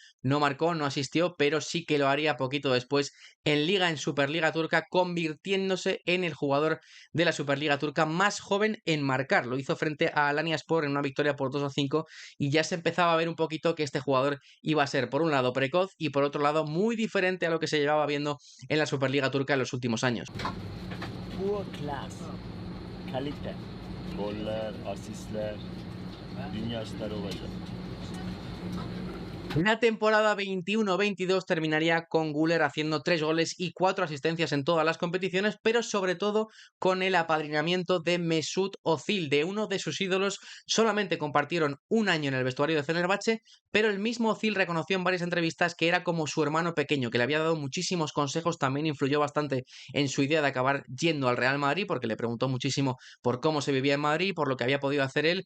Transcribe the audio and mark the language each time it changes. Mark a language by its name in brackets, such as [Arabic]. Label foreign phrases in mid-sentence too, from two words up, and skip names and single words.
[Spanish] No marcó, no asistió, pero sí que lo haría poquito después en Liga, en Superliga Turca, convirtiéndose en el jugador de la Superliga Turca más joven en marcar. Lo hizo frente a Alanyaspor en una victoria por 2-5 y ya se empezaba a ver un poquito que este jugador iba a ser por un lado precoz y por otro lado muy diferente a lo que se llevaba viendo en la Superliga Turca en los últimos años. [Turkish] Class, kalite, goller, asistler, dünya starı olacak. [Spanish] La temporada 21-22 terminaría con Güler haciendo 3 goles y 4 asistencias en todas las competiciones, pero sobre todo con el apadrinamiento de Mesut Özil, de uno de sus ídolos. Solamente compartieron un año en el vestuario de Fenerbahce, pero el mismo Özil reconoció en varias entrevistas que era como su hermano pequeño, que le había dado muchísimos consejos, también influyó bastante en su idea de acabar yendo al Real Madrid, porque le preguntó muchísimo por cómo se vivía en Madrid, por lo que había podido hacer él.